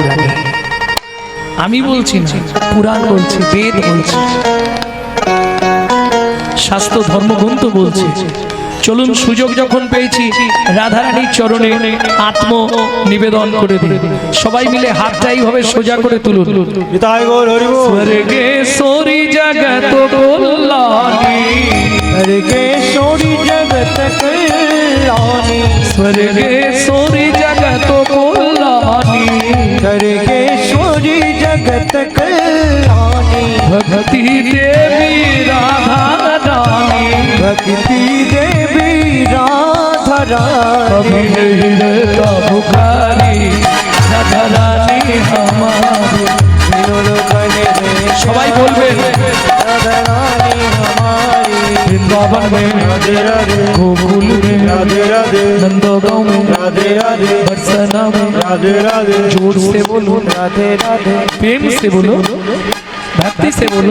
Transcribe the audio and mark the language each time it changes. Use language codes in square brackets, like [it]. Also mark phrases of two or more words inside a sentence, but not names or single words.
[bn] আমি বলছি না, পুরাণ বলছে, বেদ বলছে, শাস্ত্র ধর্মগ্রন্থ বলছে। চলুন সুযোগ যখন পেয়েছি রাধারানীর চরণে আত্ম নিবেদন করে দিই। সবাই মিলে হাতটা এইভাবে সোজা করে তুলুন। নিতাই গৌর হরি বল। স্বর্গেশ্বরী জগত কল্যাণী, [hi] स्वर्गेश्वरी जगत कल्याणी। स्वर्गेश्वरी जगत कल्याणी, स्वर्गेश्वरी जगत कल्याणी। भक्ति देवी राधा रानी, भक्ति देवी राधा रानी। रहता भुखारी राधा रानी हमारी। [bn] সবাই বলবেন [hi] राधा रानी हमारी। वृंदावन में राधे राधे। गोकुल में राधे राधे। नंदगांव में राधे राधे। बरसाना में राधे राधे। जोर से बोलो, राधे राधे। प्रेम से बोलो, भक्ति से बोलो।